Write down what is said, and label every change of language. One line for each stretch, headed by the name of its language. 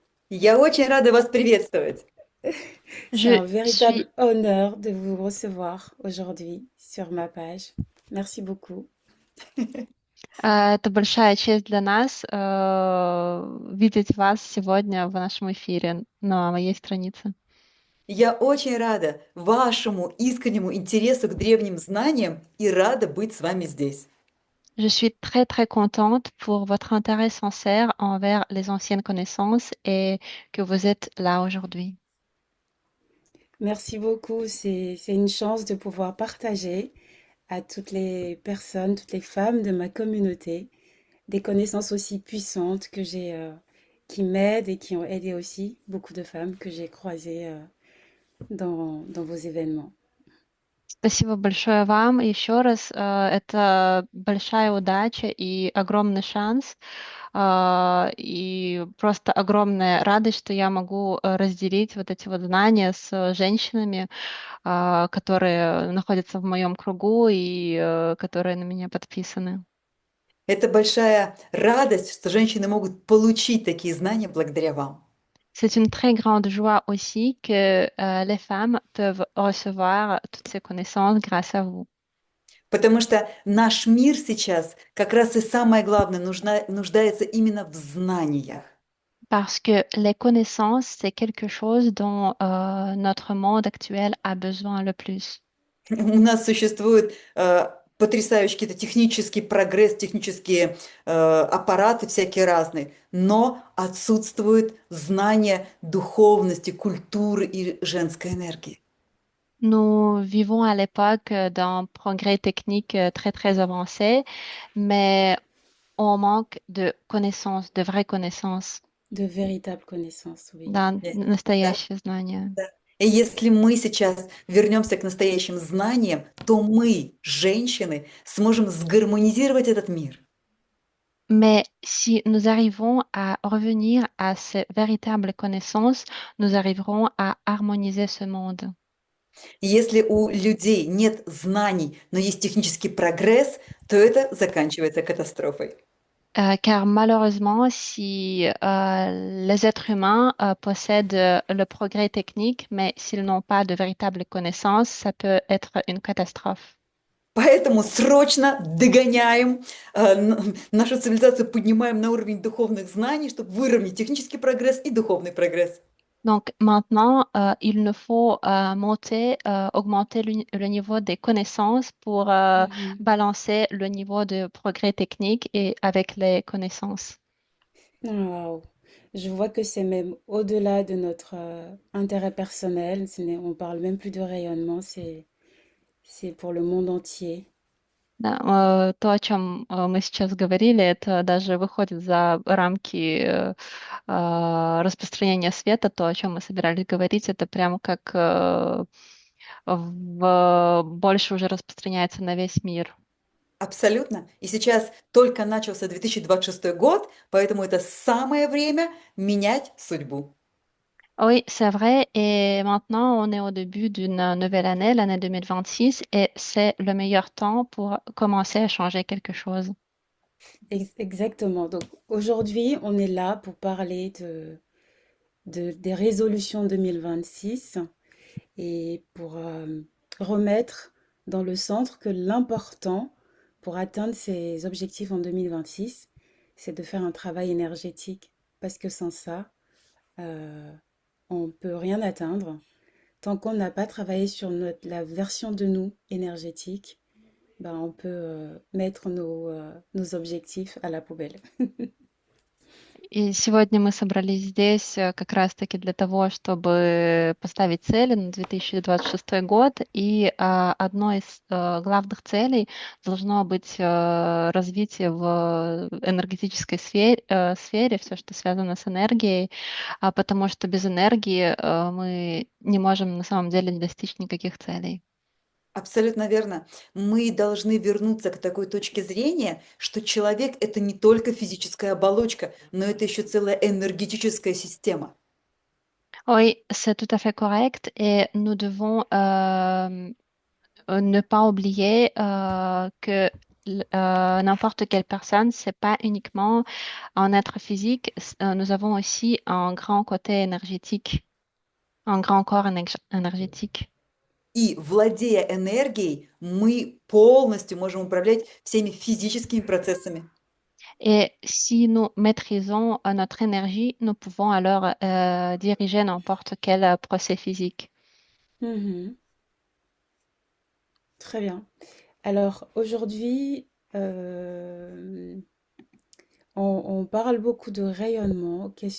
Russian: Я очень рада вас приветствовать.
French: C'est Je un véritable honneur de vous recevoir aujourd'hui sur ma page. Merci beaucoup.
Russian: Это большая честь для нас видеть вас сегодня в нашем эфире на моей странице. Я очень рада вашему искреннему интересу к древним знаниям и рада быть с вами здесь.
French: Je suis très très contente pour votre intérêt sincère envers les anciennes connaissances et que vous êtes là aujourd'hui. Merci beaucoup. C'est une chance de pouvoir partager à toutes les personnes, toutes les femmes de ma communauté des connaissances aussi puissantes qui m'aident et qui ont aidé aussi beaucoup de femmes que j'ai croisées dans vos événements.
Russian: Спасибо большое вам еще раз. Это большая удача и огромный шанс, и просто огромная радость, что я могу разделить вот эти вот знания с женщинами, которые находятся в моем кругу и которые на меня подписаны. Это большая радость, что женщины могут получить такие знания благодаря вам.
French: C'est une très grande joie aussi que les femmes peuvent recevoir toutes ces connaissances grâce à vous.
Russian: Потому что наш мир сейчас как раз и самое главное нуждается именно в знаниях.
French: Parce que les connaissances, c'est quelque chose dont notre monde actuel a besoin le plus.
Russian: У нас существует потрясающий какие-то технический прогресс, технические аппараты всякие разные, но отсутствует знание духовности, культуры и женской энергии.
French: Nous vivons à l'époque d'un progrès technique très, très avancé, mais on manque de connaissances, de vraies connaissances, De véritables connaissances, oui. d'un
Russian: Да, настоящее знание. да. И если мы сейчас вернемся к настоящим знаниям, то мы, женщины, сможем сгармонизировать этот мир.
French: Mais si nous arrivons à revenir à ces véritables connaissances, nous arriverons à harmoniser ce monde.
Russian: И если у людей нет знаний, но есть технический прогресс, то это заканчивается катастрофой.
French: Car malheureusement, si les êtres humains possèdent le progrès technique, mais s'ils n'ont pas de véritables connaissances, ça peut être une catastrophe.
Russian: Поэтому срочно догоняем нашу цивилизацию, поднимаем на уровень духовных знаний, чтобы выровнять технический прогресс и духовный прогресс.
French: Donc maintenant, il nous faut augmenter le niveau des connaissances pour Mhm. balancer le niveau de progrès technique et avec les connaissances. Waouh. Je vois que c'est même au-delà de notre intérêt personnel. On parle même plus de rayonnement, c'est pour le monde entier.
Russian: Да, то, о чем мы сейчас говорили, это даже выходит за рамки распространения света. То, о чем мы собирались говорить, это прямо как больше уже распространяется на весь мир. Абсолютно. И сейчас только начался 2026 год, поэтому это самое время менять судьбу.
French: Oui, c'est vrai. Et maintenant, on est au début d'une nouvelle année, l'année 2026, et c'est le meilleur temps pour commencer à changer quelque chose. Exactement. Donc aujourd'hui, on est là pour parler des résolutions 2026 et pour remettre dans le centre que l'important pour atteindre ces objectifs en 2026, c'est de faire un travail énergétique. Parce que sans ça, euh, on ne peut rien atteindre. Tant qu'on n'a pas travaillé sur la version de nous énergétique, ben on peut mettre nos objectifs à la poubelle.
Russian: И сегодня мы собрались здесь как раз-таки для того, чтобы поставить цели на 2026 год. И одной из главных целей должно быть развитие в энергетической сфере, все, что связано с энергией, потому что без энергии мы не можем на самом деле достичь никаких целей. Абсолютно верно. Мы должны вернуться к такой точке зрения, что человек– это не только физическая оболочка, но это еще целая энергетическая система.
French: Oui, c'est tout à fait correct et nous devons ne pas oublier que n'importe quelle personne, c'est pas uniquement un être physique, nous avons aussi un grand côté énergétique, un grand corps énergétique.
Russian: И, владея энергией, мы полностью можем управлять всеми физическими процессами.
French: Et si nous maîtrisons notre énergie, nous pouvons alors diriger n'importe quel procès physique. Mhm. Très bien. Alors aujourd'hui, on parle beaucoup de rayonnement.